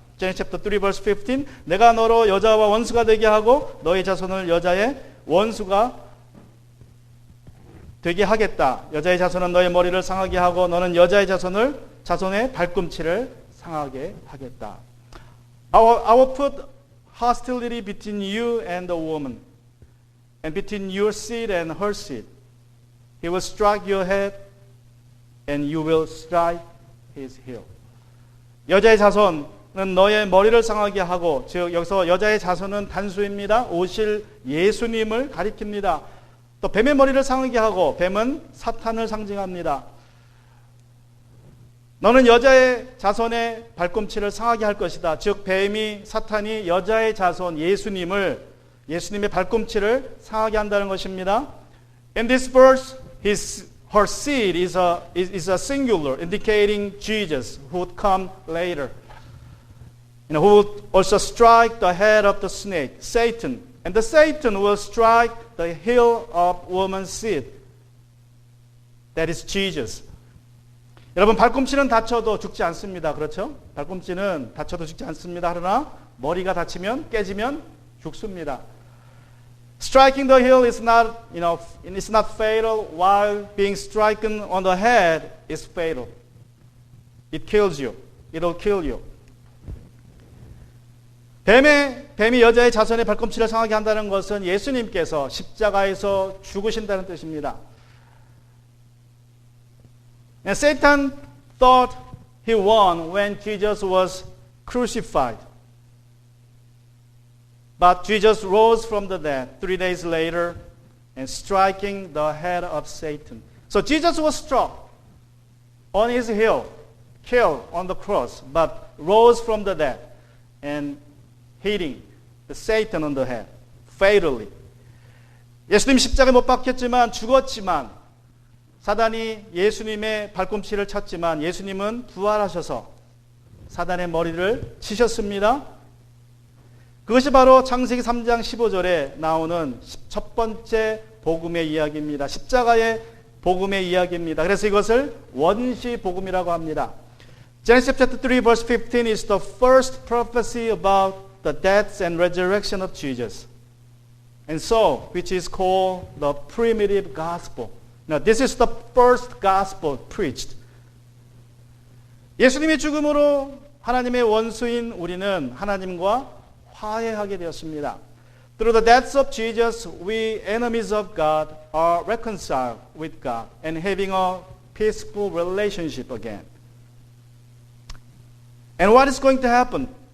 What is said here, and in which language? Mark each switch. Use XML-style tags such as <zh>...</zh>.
<en>Genesis chapter 3 verse 15</en> <ko>내가 너로 여자와 원수가 되게 하고 너의 자손을 여자의 원수가 되게 하겠다. 여자의 자손은 너의 머리를 상하게 하고 너는 여자의 자손의 발꿈치를 상하게 하겠다.</ko> <en>I will put hostility between you and the woman and between your seed and her seed. He will strike your head and you will strike his heel.</en> <ko>여자의 자손 는 너의 머리를 상하게 하고 즉 여기서 여자의 자손은 단수입니다. 오실 예수님을 가리킵니다. 또 뱀의 머리를 상하게 하고 뱀은 사탄을 상징합니다. 너는 여자의 자손의 발꿈치를 상하게 할 것이다. 즉 뱀이 사탄이 여자의 자손 예수님의 발꿈치를 상하게 한다는 것입니다.</ko> <en>In this verse, her seed is a singular, indicating Jesus who would come later. Who will also strike the head of the snake, Satan. And the Satan will strike the heel of woman's seed. That is Jesus.</en> <ko>여러분 발꿈치는 다쳐도 죽지 않습니다. 그렇죠? 발꿈치는 다쳐도 죽지 않습니다. 그러나 머리가 다치면 깨지면 죽습니다.</ko> <en>Striking the heel is not, it's not fatal, while being stricken on the head is fatal. It kills you. It'll kill you.</en> <ko>뱀이 여자의 자손의 발꿈치를 상하게 한다는 것은 예수님께서 십자가에서 죽으신다는 뜻입니다.</ko> <en>And Satan thought he won when Jesus was crucified. But Jesus rose from the dead 3 days later and striking the head of Satan. So Jesus was struck on his heel, killed on the cross, but rose from the dead and hitting the Satan on the head, fatally.</en> <ko>예수님 십자가에 못 박혔지만 죽었지만 사단이 예수님의 발꿈치를 쳤지만 예수님은 부활하셔서 사단의 머리를 치셨습니다. 그것이 바로 창세기 3장 15절에 나오는 첫 번째 복음의 이야기입니다. 십자가의 복음의 이야기입니다. 그래서 이것을 원시 복음이라고 합니다.</ko> <en>Genesis chapter 3 verse 15 is the first prophecy about the death and resurrection of Jesus. And so, which is called the primitive gospel. Now, this is the first gospel preached.</en> <ko>예수님의 죽음으로 하나님의 원수인 우리는 하나님과 화해하게 되었습니다.</ko> <en>Through the death of Jesus, we enemies of God are reconciled with God and having a peaceful relationship again. And what is going to happen?</en>